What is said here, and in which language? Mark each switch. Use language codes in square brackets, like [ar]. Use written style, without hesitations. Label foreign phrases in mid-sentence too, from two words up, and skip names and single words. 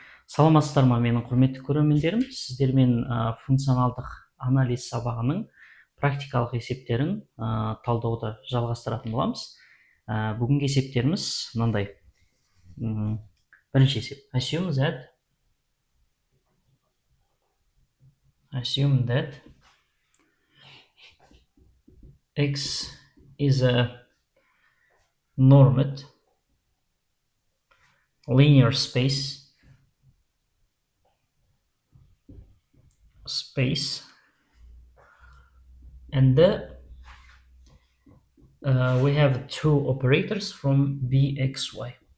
[kk] Саламатсыздар ма, менің құрметті көрермендерім? Сіздермен функционалдық анализ сабағының практикалық есептерін талдауды жалғастыратын боламыз. Бүгінгі есептеріміз мынандай. Бірінші есеп. [en] Assume that X is a normed linear space and we have two operators from bxy.